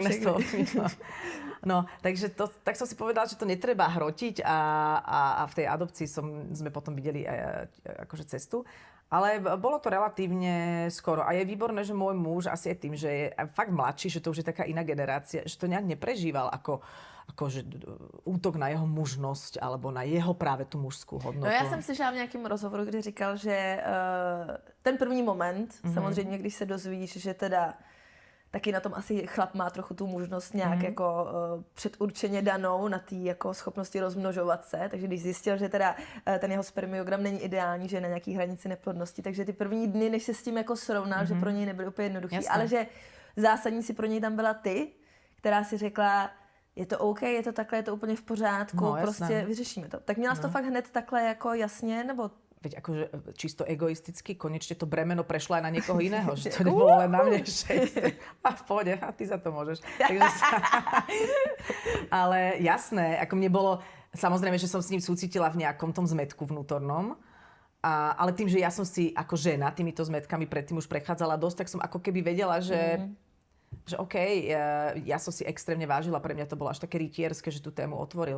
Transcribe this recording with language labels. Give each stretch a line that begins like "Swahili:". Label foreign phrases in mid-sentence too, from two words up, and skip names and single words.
Slovak: No, takže tak som si povedala, že to netreba hrotiť a v tej adopcii sme potom videli akože cestu. Ale bolo to relatívne skoro. A je výborné, že môj muž asi je tým, že je fakt mladší, že to už je taká iná generácia, že to nejak neprežíval akože útok na jeho mužnosť alebo na jeho práve tú mužskú hodnotu. No
Czech: já jsem slyšela v nějakém rozhovoru, kde říkal, že ten první moment, samozřejmě, když se dozvíš, že teda taky na tom asi chlap má trochu tu možnost nějak jako předurčeně danou na té jako schopnosti rozmnožovat se, takže když zjistil, že teda ten jeho spermiogram není ideální, že je na nějaký hranici neplodnosti, takže ty první dny, než se s tím jako srovnal, že pro něj nebyly úplně jednoduchý,
Slovak: Jasné.
Czech: ale že zásadní si pro něj tam byla ty, která si řekla, je to OK, je to takhle, je to úplně v pořádku,
Slovak: No, jasné.
Czech: prostě vyřešíme to. Tak měla jsi to fakt hned takhle jako jasně, nebo
Slovak: Veď akože čisto egoisticky, konečne to bremeno prešlo aj na niekoho iného, že to nebolo len na mne, že a v pohode, a ty za to môžeš. Takže ale jasné, ako mne bolo, samozrejme, že som s ním súcitila v nejakom tom zmätku vnútornom, ale tým, že ja som si ako žena týmito zmätkami predtým už prechádzala dosť, tak som ako keby vedela, že OK, ja som si extrémne vážila, pre mňa to bolo až také rytierské, že tú tému otvoril.